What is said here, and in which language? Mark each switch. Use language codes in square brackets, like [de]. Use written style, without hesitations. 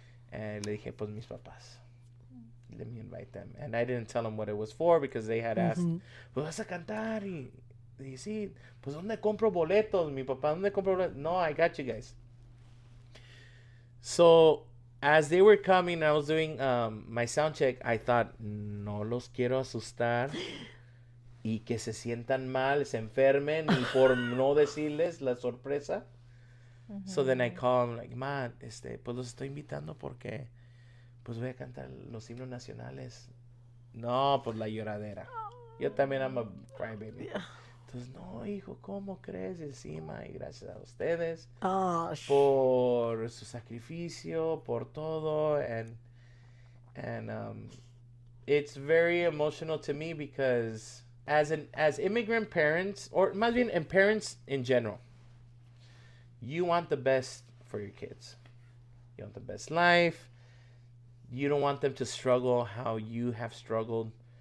[es] And le dije, pues mis papás. [en] Let me invite them. And I didn't tell them what it was for because they had asked, [es] pues vas a cantar. Y sí, pues ¿dónde compro boletos? Mi papá, ¿dónde compro boletos? [en] No, I got you guys. So, as they were coming, I was doing my sound check. I thought, [es] no los quiero asustar. Y que se sientan mal, se enfermen. Y por no decirles la sorpresa. [en] So then I call him like, [es] Ma, pues los estoy invitando porque pues voy a cantar los himnos nacionales. No, pues la lloradera. Yo también [en] I'm a crybaby. [es] Entonces, no, hijo, ¿cómo crees? Encima, y gracias a ustedes por su sacrificio, por todo. [en] And it's very emotional to me because as immigrant parents, or [es] más bien [en] in parents in general, you want the best for your kids. You want the best life. You don't want them to struggle how you have struggled.